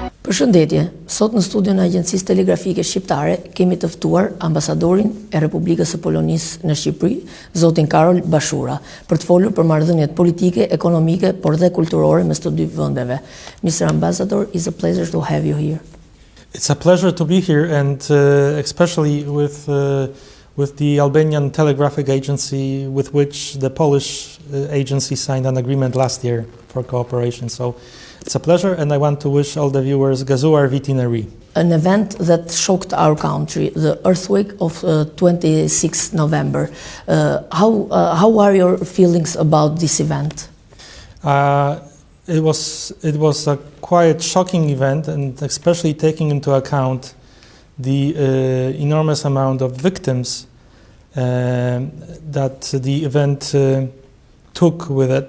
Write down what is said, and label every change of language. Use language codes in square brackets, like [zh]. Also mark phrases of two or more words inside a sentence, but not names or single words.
[sq] Përshëndetje, sot në studion e Agjencisë Telegrafike Shqiptare kemi të ftuar ambasadorin e Republikës së Polonisë në Shqipëri, zotin Karol Bachura, për të folur për marrëdhëniet politike, ekonomike, por dhe kulturore mes të dy vendeve. [en] Mr. Ambassador, it's a pleasure to have you here. It's a pleasure to be here, and especially with the Albanian Telegraphic Agency, with which the Polish agency signed an agreement last year for cooperation. So it's a pleasure, and I want to wish all the viewers [sq] Gëzuar vitin e ri. [en] An event that shocked our country, the earthquake of 26 November. How are your feelings about this event? It was a quite shocking event, and especially taking into account the enormous amount of victims that the event took with it.